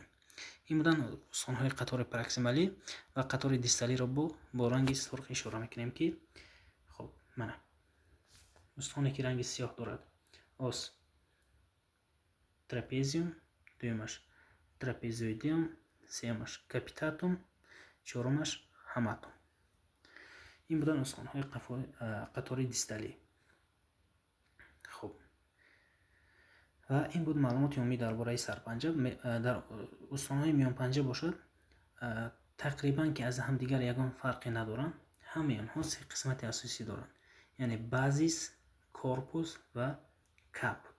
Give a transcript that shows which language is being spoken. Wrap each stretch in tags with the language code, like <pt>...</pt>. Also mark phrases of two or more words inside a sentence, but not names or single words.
<tg>ин буданд устхонҳои қатори проксималӣ ва қатори дисталиро бо ранги сурх ишора мекунем ки хоб мана устхоне ки ранги сиёҳ дорад,</tg> <la>os trapezium,</la> <tg>дуюмаш трапезоидеум, сеюмаш капитатум, чорумаш ҳаматум.</tg> <fa>این بودن استخوان‌های قطاری دیستالی. خب و این بود معلومات عمومی درباره سرپنجه. در استخوان‌های میان پنجه باشد تقریبا که از هم دیگر یگان فرقی ندارن. همه آنها سه قسمت اساسی دارند، یعنی بازیس، کورپوس و کاپوت.</fa>